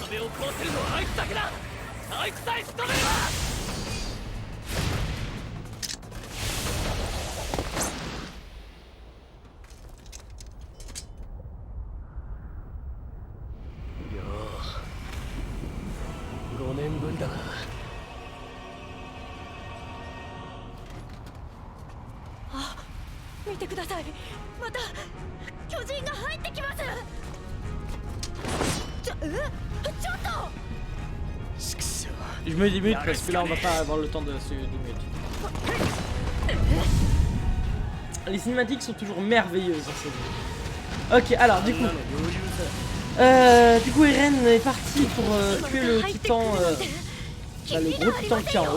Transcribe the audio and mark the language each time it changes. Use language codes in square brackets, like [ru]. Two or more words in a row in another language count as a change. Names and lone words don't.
[ja] 壁を壊せるのはあいつだけだ。あいつさえ仕留めれば。5年ぶりだな。あ、見てください。また巨人が入ってきます。ちょっと [fr] Je mets 10 minutes parce que là on va pas avoir le temps de se 10 minutes. Les cinématiques sont toujours merveilleuses dans cette vidéo. Ok, alors du coup Eren est parti pour tuer le titan, le gros titan qui est en haut.